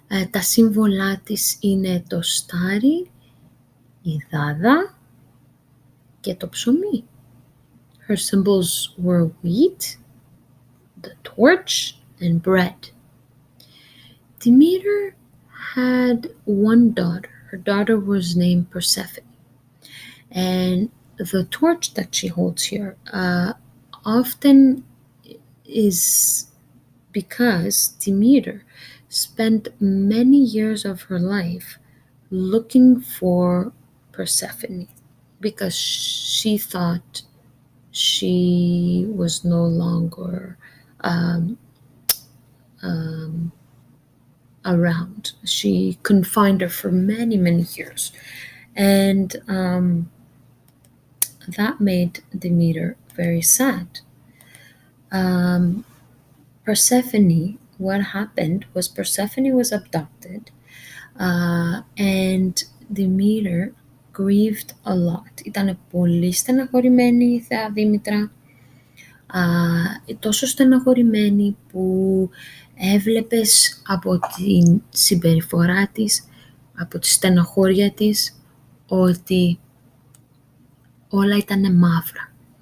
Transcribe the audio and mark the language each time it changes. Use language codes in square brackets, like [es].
[el] Τα σύμβολά της είναι το στάρι, η δάδα και το ψωμί. [en] Her symbols were wheat, the torch, and bread. Demeter had one daughter. Her daughter was named Persephone. And the torch that she holds here often is because Demeter spent many years of her life looking for Persephone because she thought she was no longer um, um, around. She couldn't find her for many, many years. And that made Demeter very sad. Um, Persephone, what happened was Persephone was abducted, and Demeter grieved a lot. [el] Ήταν πολύ στεναχωρημένη η θεά Δήμητρα, τόσο στεναχωρημένη που έβλεπες από την συμπεριφορά της, από τη στεναχώρια της, ότι όλα ήταν μαύρα.